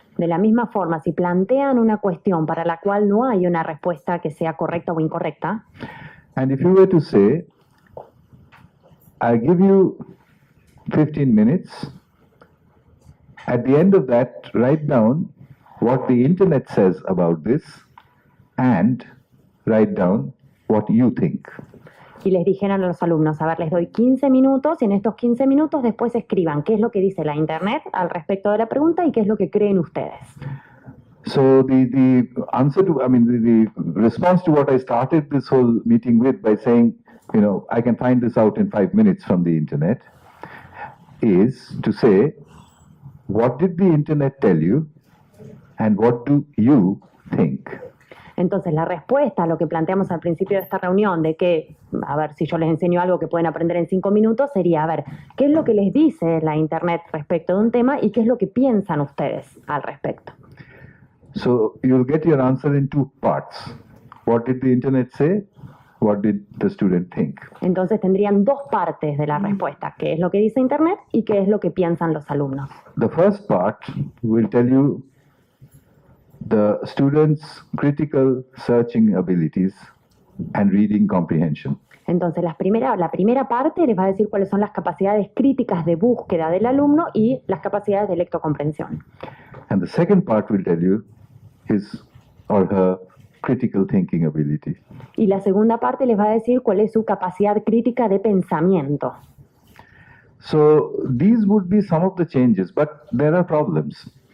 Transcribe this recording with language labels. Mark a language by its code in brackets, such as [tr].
[es] De la misma forma, si plantean una cuestión para la cual no hay una respuesta que sea correcta o incorrecta, [en] And if you were to say, I give you 15 minutes, at the end of that, write down what the internet says about this and write down what you think. [es] Y les dijeron a los alumnos, a ver, les doy 15 minutos y en estos 15 minutos después escriban qué es lo que dice la internet al respecto de la pregunta y qué es lo que creen ustedes. [en] So the answer to, the response to what I started this whole meeting with by saying, I can find this out in 5 minutes from the internet, is to say, what did the internet tell you and what do you think? [es] Entonces, la respuesta a lo que planteamos al principio de esta reunión, de que, a ver, si yo les enseño algo que pueden aprender en 5 minutos, sería, a ver, ¿qué es lo que les dice la internet respecto de un tema y qué es lo que piensan ustedes al respecto? [en] So you'll get your answer in 2 parts. What did the internet say? What did the student think? [es] Entonces tendrían 2 partes de la respuesta, qué es lo que dice internet y qué es lo que piensan los alumnos. [en] The first part will tell you the students' critical searching abilities and reading comprehension. [es] Entonces, la primera parte les va a decir cuáles son las capacidades críticas de búsqueda del alumno y las capacidades de lectocomprensión. [en] And the second part will tell you his or her critical thinking ability. [es] Y la segunda parte les va a decir cuál es su capacidad crítica de pensamiento. [en] So these would be some of the changes, but there are problems.